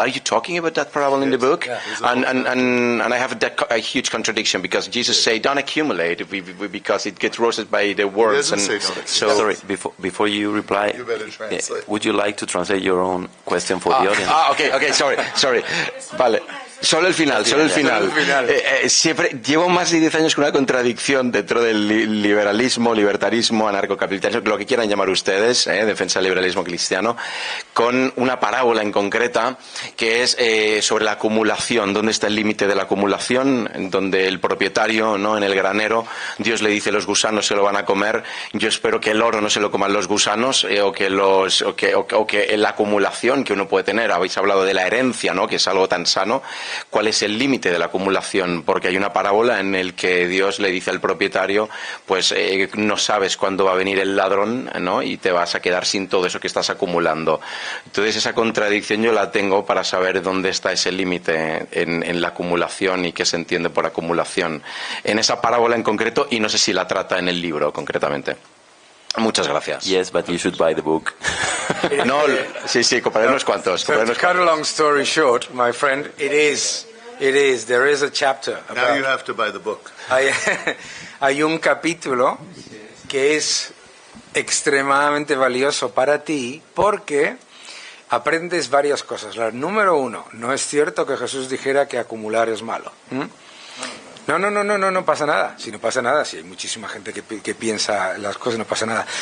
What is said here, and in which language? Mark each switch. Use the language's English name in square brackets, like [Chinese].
[English] Are you talking about that parable in the book? Yeah, and I have a huge contradiction because Jesus say don't accumulate because it gets roasted by the words. And So, sorry, before you reply, You better translate. would you like to translate your own question for the audience? Okay, sorry. [Spanish] Vale. Solo el final. Siempre llevo más de 10 años con una contradicción dentro del liberalismo, libertarismo, anarcocapitalismo, lo que quieran llamar ustedes, defensa del liberalismo cristiano, con una parábola en concreta que es sobre la acumulación. ¿Dónde está el límite de la acumulación? Donde el propietario, ¿no?, en el granero, Dios le dice los gusanos se lo van a comer. Yo espero que el oro no se lo coman los gusanos o que la acumulación que uno puede tener. Habéis hablado de la herencia, ¿no?, que es algo tan sano. ¿Cuál es el límite de la acumulación? Porque hay una parábola en el que Dios le dice al propietario, pues no sabes cuándo va a venir el ladrón, ¿no?, y te vas a quedar sin todo eso que estás acumulando. Entonces esa contradicción yo la tengo para saber dónde está ese límite en la acumulación y qué se entiende por acumulación en esa parábola en concreto, y no sé si la trata en el libro concretamente. Muchas gracias. [English] Yes, but you should buy the book. [Spanish] No, sí, compraré unos cuantos. [English] So to cut a long story short, my friend, it is. There is a chapter. Now you have to buy the book. [Spanish] Hay un capítulo que es extremadamente valioso para ti porque aprendes varias cosas. La número 1, no es cierto que Jesús dijera que acumular es malo. No pasa nada. Si no pasa nada, si hay muchísima gente que piensa las cosas, no pasa nada.